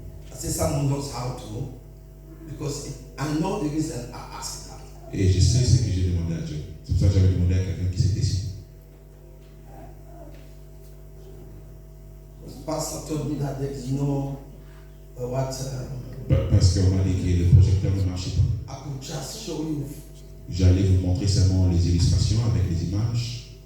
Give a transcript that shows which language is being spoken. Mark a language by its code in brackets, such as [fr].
[en] I say someone knows how to, because I know the reason I asked that. [fr] Et je sais ce que j'ai demandé à Dieu. C'est pour ça que j'avais demandé à quelqu'un qui s'était ici. [en] The pastor told me that there is no [fr] Parce qu'on m'a dit que le projecteur ne marchait pas. [en] I could just show you. [fr] J'allais vous montrer seulement les illustrations avec les images.